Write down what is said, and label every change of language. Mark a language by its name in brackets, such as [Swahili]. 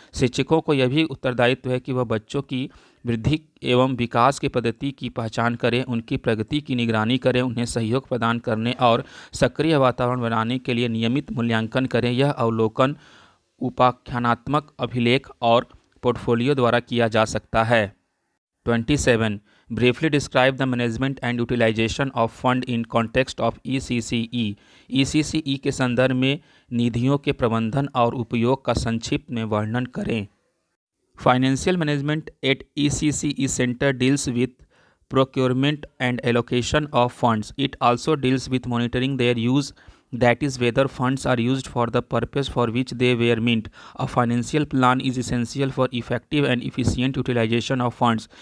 [Hindi] शिक्षकों को यह भी उत्तरदायित्व है कि वह बच्चों की वृद्धि एवं विकास की पद्धति की पहचान करें, उनकी प्रगति की निगरानी करें, उन्हें सहयोग प्रदान करने और सक्रिय वातावरण बनाने के लिए नियमित मूल्यांकन करें। यह अवलोकन उपाख्यानात्मक अभिलेख और पोर्टफोलियो द्वारा किया जा सकता है। 27. [English] Briefly describe the management and utilization of fund in context of ECCE. [Hindi] ECCE के संदर्भ में निधियों के प्रबंधन और उपयोग का संक्षिप्त में वर्णन करें। [English] Financial management at ECCE Center deals with procurement and allocation of funds. It also deals with monitoring their use, that is, whether funds are used for the purpose for which they were meant. A financial plan is essential for effective and efficient utilization of funds.